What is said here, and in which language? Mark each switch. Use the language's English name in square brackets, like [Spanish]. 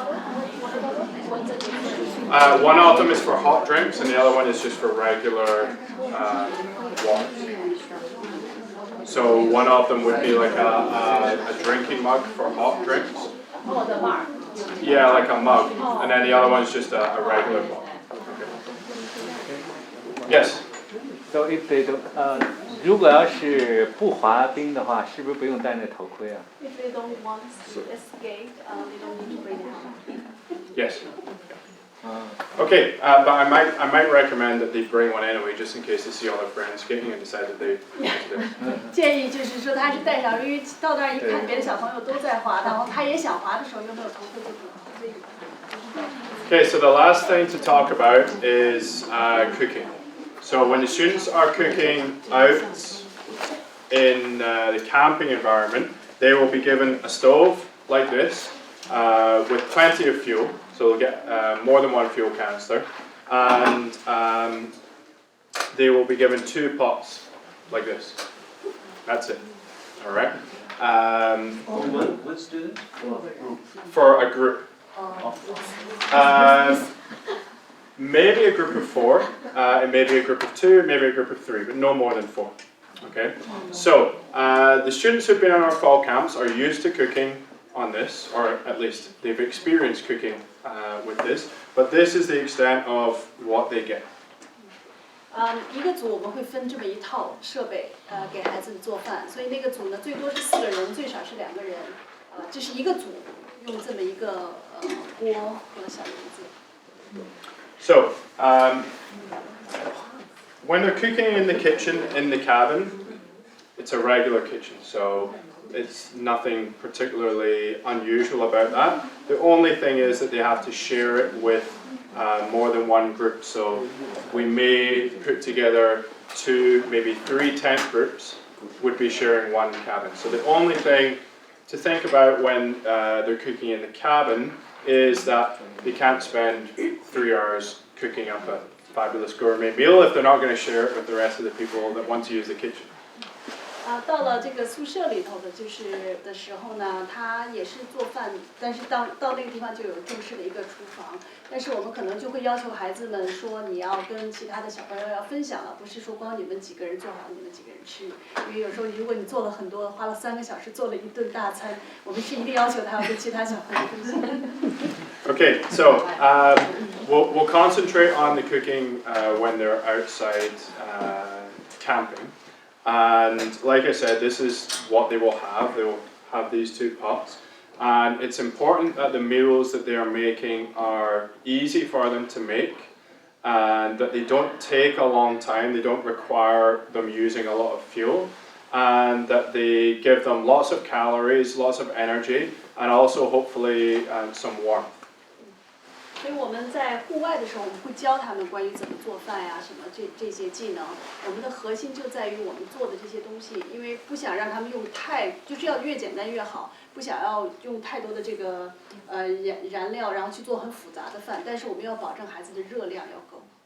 [English] One of them is for hot drinks, and the other one is just for regular water. So one of them would be like a drinking mug for hot drinks. Yeah, like a mug, and then the other one's just a regular mug. Okay. Yes. So if they don't, [Chinese] 如果要是不滑冰的话，是不是不用戴那头盔啊 [English] If they don't want to escape, they don't need to bring it out. Yes. Okay, but I might recommend that they bring one anyway, just in case they see all their friends skating and decide that they want to do it. [Chinese] 建议就是说他是带上，因为到那儿一看别的小朋友都在滑，然后他也想滑的时候又没有头盔，就不可以。 [English] Okay, so the last thing to talk about is cooking. So when the students are cooking out in the camping environment, they will be given a stove like this with plenty of fuel. So they'll get more than one fuel canister, and they will be given 2 pots like this. That's it. All right. What student? For a group. Maybe a group of 4, and maybe a group of 2, maybe a group of 3, but no more than 4. Okay, so the students who've been in our fall camps are used to cooking on this, or at least they've experienced cooking with this, but this is the extent of what they get. [Chinese] 一个组我们会分这么一套设备，给孩子们做饭，所以那个组呢最多是4个人，最少是2个人，这是一个组用这么一个锅和小炉子。 [English] So, when they're cooking in the kitchen, in the cabin, it's a regular kitchen, so it's nothing particularly unusual about that. The only thing is that they have to share it with more than one group, so we may put together 2, maybe 3 tent groups would be sharing one cabin. So the only thing to think about when they're cooking in the cabin is that they can't spend 3 hours cooking up a fabulous gourmet meal if they're not going to share it with the rest of the people that want to use the kitchen. [Chinese] 到了这个宿舍里头的的时候呢，他也是做饭，但是到那个地方就有正式的一个厨房，但是我们可能就会要求孩子们说，你要跟其他的小朋友要分享了，不是说光你们几个人做好，你们几个人吃，因为有时候如果你做了很多，花了3个小时做了一顿大餐，我们是一定要求他要跟其他小朋友分享。 [English] Okay, so we'll concentrate on the cooking when they're outside camping. And like I said, this is what they will have. They will have these 2 pots. And it's important that the meals that they are making are easy for them to make and that they don't take a long time. They don't require them using a lot of fuel. And that they give them lots of calories, lots of energy, and also hopefully some warmth. [Chinese] 所以我们在户外的时候，我们会教他们关于怎么做饭呀，什么这些技能。我们的核心就在于我们做的这些东西，因为不想让他们用就是要越简单越好，不想要用太多的这个燃料，然后去做很复杂的饭。但是我们要保证孩子的热量要够。